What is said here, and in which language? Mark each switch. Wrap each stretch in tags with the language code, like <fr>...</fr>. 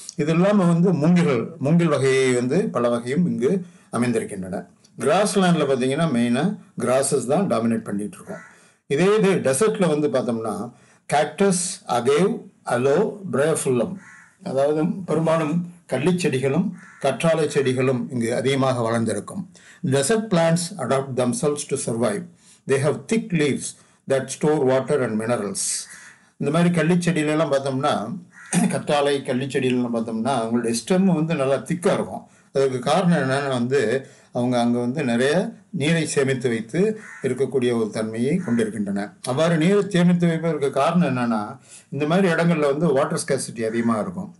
<ta>இது இல்லாமல் வந்து மூங்கில் வகையை வந்து பல வகையும் இங்கு அமைந்திருக்கின்றன. கிராஸ்லேண்டில் பார்த்தீங்கன்னா மெயினாக கிராஸஸ் தான் டாமினேட் பண்ணிகிட்டு இருக்கோம். இதே இது டெசர்ட்டில் வந்து பார்த்தோம்னா கேக்டஸ், அகேவ், அலோ, பிரேஃபுல்லம், அதாவது பெரும்பாலும் கள்ளிச்செடிகளும் கற்றாழை செடிகளும் இங்கு அதிகமாக வளர்ந்திருக்கும்.</ta> <en>Desert plants adapt themselves to survive. They have thick leaves that store water and minerals.</en> <ta>இந்த மாதிரி கள்ளிச்செடியிலலாம் பார்த்தோம்னா, கற்றாழை கள்ளிச்செடியிலலாம் பார்த்தோம்னா அவங்களுடைய ஸ்டெம் வந்து நல்லா திக்காக இருக்கும். அதுக்கு காரணம் என்னென்னா வந்து அவங்க அங்கே வந்து நிறைய நீரை சேமித்து வைத்து இருக்கக்கூடிய ஒரு தன்மையை கொண்டிருக்கின்றன. அவ்வாறு நீரை சேமித்து வைப்பதற்கு காரணம் என்னென்னா, இந்த மாதிரி இடங்களில் வந்து வாட்டர் ஸ்கேசிட்டி அதிகமாக இருக்கும்.</ta>